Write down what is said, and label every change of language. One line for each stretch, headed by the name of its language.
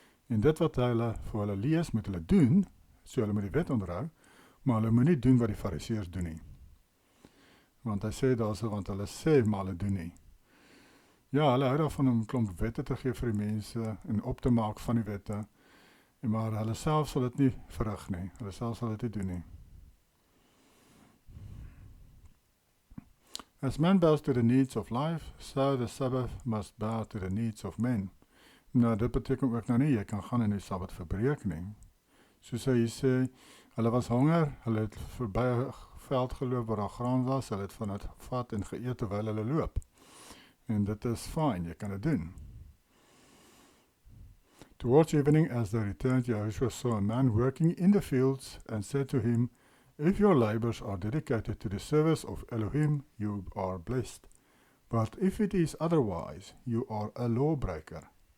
Afrikaans: En dit wat hulle vir hulle lees, moet hulle doen, so hulle moet die wet onderhou, maar hulle moet nie doen wat die Fariseërs doen nie. Want hy sê daarso, want hulle sê, maar hulle doen nie. Ja, hulle hou daarvan om 'n klomp wette te gee vir die mense en op te maak van die wette, maar hulle self sal dit nie verrig nie. Hulle self sal dit nie doen nie.
English: As man bows to the needs of life, so the Sabbath must bow to the needs of men.
Afrikaans: Nou, dit beteken ook nou nie, jy kan gaan in die Sabbat verbreek nie. Soos hy sê, hulle was honger, hulle het verby 'n veld geloop waar daar graan was, hulle het van dit gevat en geëet terwyl hulle loop. En dit is fyn, jy kan dit doen.
English: Towards evening, as they returned, Yahushua saw a man working in the fields and said to him, if your labors are dedicated to the service of Elohim, you are blessed. But if it is otherwise, you are a lawbreaker.